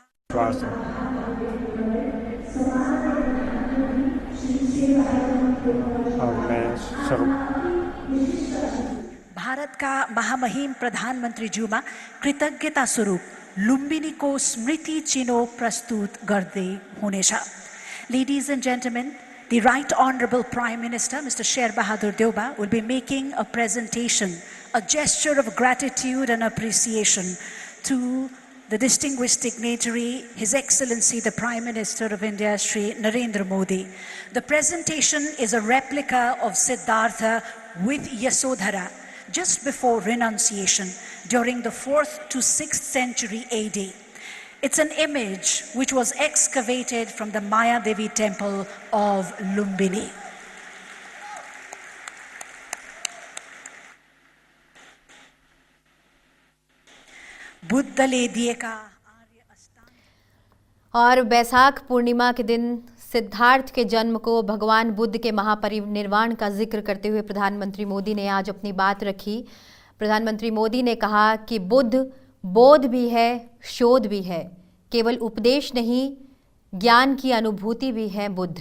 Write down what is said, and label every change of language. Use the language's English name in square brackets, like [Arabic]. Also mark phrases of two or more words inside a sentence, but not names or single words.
[Nepali] भारतका महामहिम प्रधानमन्त्रीज्यूमा कृतज्ञता स्वरूप लुम्बिनीको स्मृति चिनो प्रस्तुत गर्दै हुनेछ। [English] Ladies and gentlemen, the Right Honorable Prime Minister, Mr. Sher Bahadur Deuba, will be making a presentation, a gesture of gratitude and appreciation to the distinguished dignitary, His Excellency the Prime Minister of India, Shri Narendra Modi. The presentation is a replica of Siddhartha with Yasodhara just before renunciation during the 4th to 6th century AD. It's an image which was excavated from the Maya Devi temple of Lumbini. [Nepali] बुद्धले दिएका [Hindi] और वैशाख पूर्णिमा के दिन सिद्धार्थ के जन्म को भगवान बुद्ध के महापरिनिर्वाण का जिक्र करते हुए प्रधानमंत्री मोदी ने आज अपनी बात रखी। प्रधानमंत्री मोदी ने कहा कि बुद्ध बोध भी है, शोध भी है, केवल उपदेश नहीं, ज्ञान की अनुभूति भी है बुद्ध।